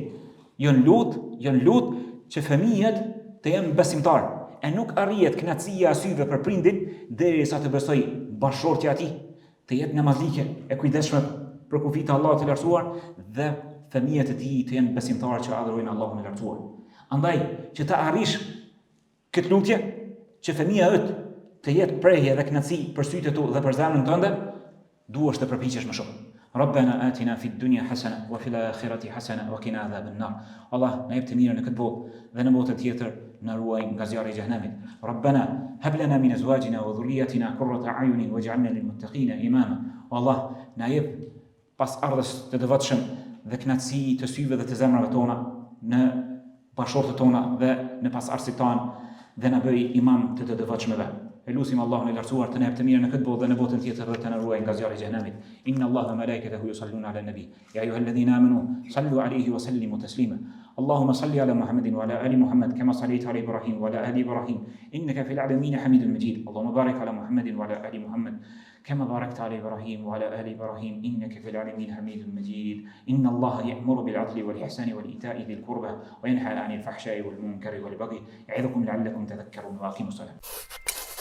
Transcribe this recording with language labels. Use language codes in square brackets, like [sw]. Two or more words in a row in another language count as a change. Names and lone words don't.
[sq] Jon lut që fëmijët të jenë besimtarë e nuk arrihet kënaqësia e syve për prindin derisa të besoj bashkëshortja e tij, të jetë namazlike e kujdesshme për kufit të Allahut të lartësuar dhe fëmijët e tij të jenë besimtarë që adhurojnë Allahun e lartësuar. Andaj që të arrish këtë lutje, që fëmia yt të jetë prehje dhe kënaqësi për sytë tu dhe për zemrën tënde, duhesh të përpiqesh më shumë. [ar] ربنا آتنا في الدنيا حسنة وفي الآخرة حسنة وقنا عذاب النار. [sq] Allah na jep të mirën në këtë botë dhe në botën tjetër na ruaj nga zjarri i xhenemit. [ar] ربنا هب لنا من أزواجنا وذرياتنا قرة أعين واجعلنا للمتقين إماما. [sq] Allah na jep pas ardhës të devotshëm dhe kënaqësi të syve dhe të zemrave tona në bashortët tona dhe në pasardhësit tonë dhe na bëj imam të devotshmëve. Elusim Allahun e lartësuar të na jap të mirën në këtë botë dhe në botën tjetër dhe të na ruaj nga zjarri i xhenemit. [ar] إن الله وملائكته يصلون على النبي. يا أيها الذين آمنوا صلوا عليه وسلموا تسليما. اللهم صل على محمد وعلى آل محمد كما صليت على إبراهيم وعلى آل إبراهيم إنك في العالمين حميد مجيد. اللهم بارك على محمد وعلى آل محمد كما باركت على إبراهيم وعلى آل إبراهيم إنك في العالمين حميد مجيد. إن الله يأمر بالعدل والإحسان والإيتاء ذي القربى وينهى عن الفحشاء والمنكر والبغي يعظكم لعلكم تذكرون وأقيموا الصلاة.